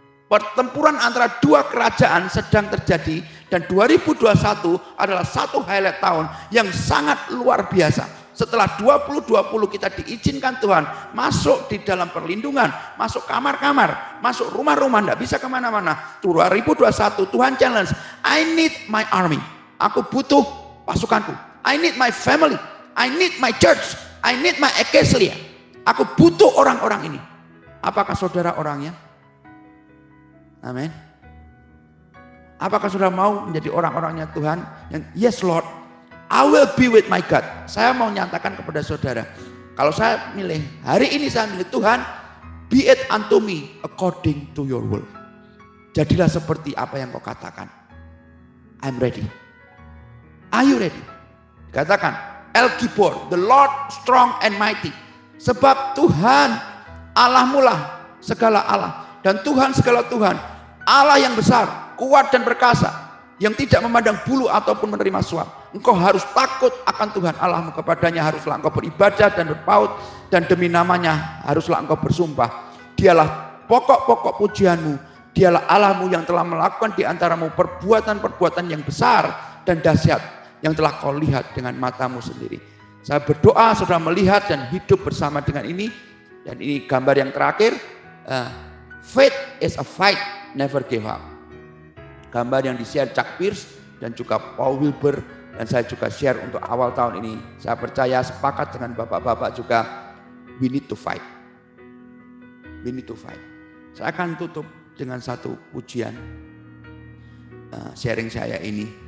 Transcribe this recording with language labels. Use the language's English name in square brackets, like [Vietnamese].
[Indonesian] Pertempuran antara dua kerajaan sedang terjadi dan 2021 adalah satu highlight tahun yang sangat luar biasa. Setelah 2020 kita diizinkan Tuhan masuk di dalam perlindungan, masuk kamar-kamar, masuk rumah-rumah, tidak bisa kemana-mana. [English] 2021 Tuhan challenge, I need my army. [Indonesian] Aku butuh pasukanku. [English] I need my family. I need my church. I need my ecclesia. [Indonesian] Aku butuh orang-orang ini. Apakah saudara orangnya? Amin. Apakah saudara mau menjadi orang-orangnya Tuhan? [English] Yang yes Lord, I will be with my God. [Indonesian] Saya mau nyatakan kepada saudara, kalau saya milih, hari ini saya milih Tuhan, [English] be it unto me according to your will. [Indonesian] Jadilah seperti apa yang kau katakan. [English] I'm ready. Are you ready? Katakan, El Gibor, the Lord strong and mighty. [Indonesian] Sebab Tuhan Allahmu lah segala Allah. Dan Tuhan segala Tuhan, Allah yang besar, kuat dan perkasa, yang tidak memandang bulu ataupun menerima suap. Engkau harus takut akan Tuhan Allahmu, kepadanya haruslah engkau beribadah dan berpaut, dan demi namanya haruslah engkau bersumpah. Dialah pokok-pokok pujianmu, dialah Allahmu yang telah melakukan di antaramu perbuatan-perbuatan yang besar dan dahsyat, yang telah kau lihat dengan matamu sendiri. Saya berdoa saudara melihat dan hidup bersama dengan ini, dan ini gambar yang terakhir. [English] Faith is a fight, never give up. [Indonesian] Gambar yang di-share Chuck Pierce dan juga Paul Wilbur, dan saya juga share untuk awal tahun ini. Saya percaya sepakat dengan bapak-bapak juga, [English] we need to fight. We need to fight. [Indonesian] Saya akan tutup dengan satu pujian sharing saya ini.